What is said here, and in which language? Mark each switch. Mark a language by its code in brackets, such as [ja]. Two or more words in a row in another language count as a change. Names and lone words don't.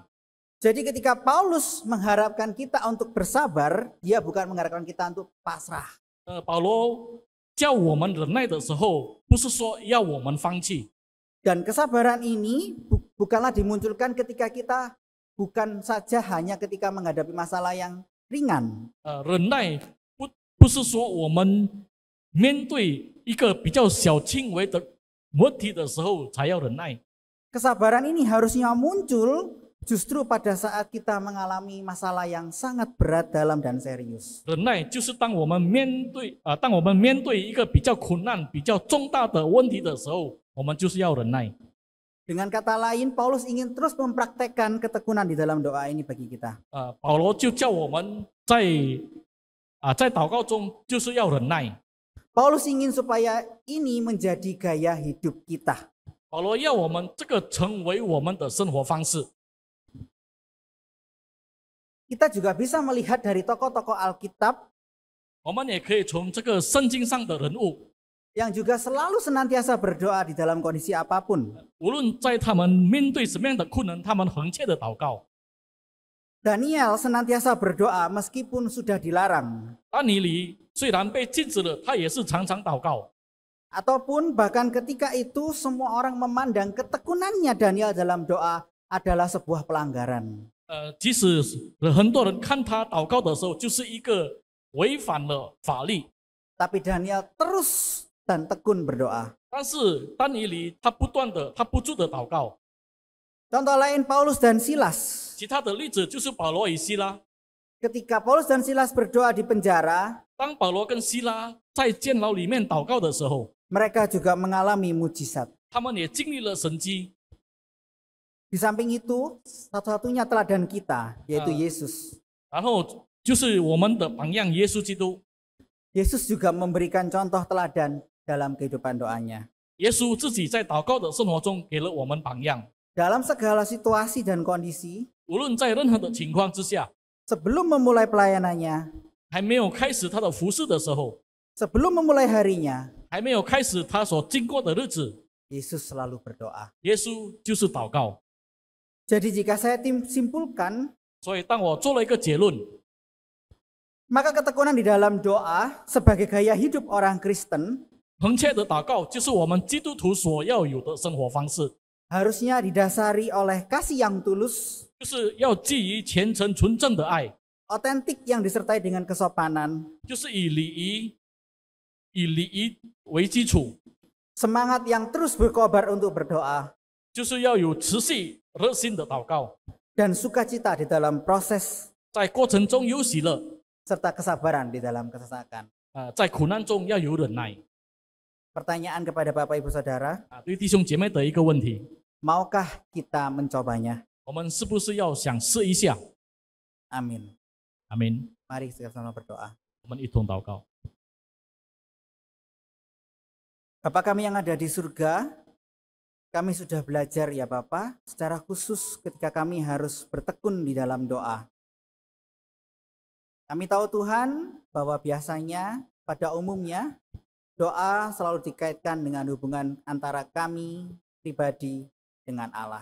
[id] Jadi ketika Paulus mengharapkan kita untuk bersabar, dia bukan mengharapkan kita untuk pasrah. [zh] 保罗叫我们忍耐的时候，不是说要我们放弃。 [id] Dan kesabaran ini bukanlah dimunculkan ketika kita bukan saja hanya ketika menghadapi masalah yang ringan. [zh] 忍耐不是说我们面对一个比较小轻微的问题的时候才要忍耐。 [id] Kesabaran ini harusnya muncul justru pada saat kita mengalami masalah yang sangat berat, dalam dan serius. [zh] 忍耐就是当我们面对一个比较困难、比较重大的问题的时候，我们就是要忍耐。 [id] Dengan kata lain, Paulus ingin terus mempraktekkan ketekunan di dalam doa ini bagi kita. [zh] 保罗就叫我们在祷告中就是要忍耐。 [id] Paulus ingin supaya ini menjadi gaya hidup kita. [zh] 保罗要我们这个成为我们的生活方式。 [id] Kita juga bisa melihat dari tokoh-tokoh Alkitab [zh] 我们也可以从这个圣经上的人物， [id] yang juga selalu senantiasa berdoa di dalam kondisi apapun. [zh] 无论在他们面对什么样的困难，他们恒切的祷告。 [id] Daniel senantiasa berdoa meskipun sudah dilarang. [zh] 但尼里虽然被禁止了，他也是常常祷告。 [id] Ataupun bahkan ketika itu semua orang memandang ketekunannya Daniel dalam doa adalah sebuah pelanggaran. [zh] 即使很多人看他祷告的时候，就是一个违反了法律。 [id] Tapi Daniel terus dan tekun berdoa. [zh] 但是但尼里他不住的祷告。 [id] Contoh lain Paulus dan Silas. [zh] 其他的例子就是保罗与希拉。 [id] Ketika Paulus dan Silas berdoa di penjara, [zh] 当保罗跟希拉在监牢里面祷告的时候， [id] mereka juga mengalami mujizat. [zh] 他们也经历了神迹。 [id] Di samping itu, satu-satunya teladan kita, yaitu Yesus. [zh] 然后就是我们的榜样耶稣基督。 [id] Yesus juga memberikan contoh teladan dalam kehidupan doanya. [zh] 耶稣自己在祷告的生活中给了我们榜样。 [id] Dalam segala situasi dan kondisi, [zh] 无论在任何的情况之下， [id] sebelum memulai pelayanannya, [zh] 还没有开始他的服事的时候， [id] sebelum memulai harinya, [zh] 还没有开始他所经过的日子， [id] Yesus selalu berdoa. [zh] 耶稣就是祷告。 [id] Jadi jika saya simpulkan, [zh] 所以当我做了一个结论， [id] maka ketekunan di dalam doa sebagai gaya hidup orang Kristen [zh] 恒切的祷告就是我们基督徒所要有的生活方式， [id] harusnya didasari oleh kasih yang tulus, [zh] 就是要基于虔诚纯正的爱， [id] otentik yang disertai dengan kesopanan, [zh] 就是以礼仪为基础， [id] semangat yang terus berkobar untuk berdoa, [zh] 就是要有持续热心的祷告， [id] dan sukacita di dalam proses [zh] 在过程中有喜乐， [id] serta kesabaran di dalam kesesakan. [zh] 在苦难中要有忍耐。 [id] Pertanyaan kepada Bapak Ibu Saudara, [zh] 对弟兄姐妹的一个问题， [id] maukah kita mencobanya? [zh] 我们是不是要想试一下？ [id] Amin. [zh] 阿门。 [id] Mari kita sama berdoa. [zh] 我们一同祷告。 [id] Bapa kami yang ada di surga, kami sudah belajar ya Bapa, secara khusus ketika kami harus bertekun di dalam doa. Kami tahu Tuhan bahwa biasanya pada umumnya doa selalu dikaitkan dengan hubungan antara kami pribadi dengan Allah.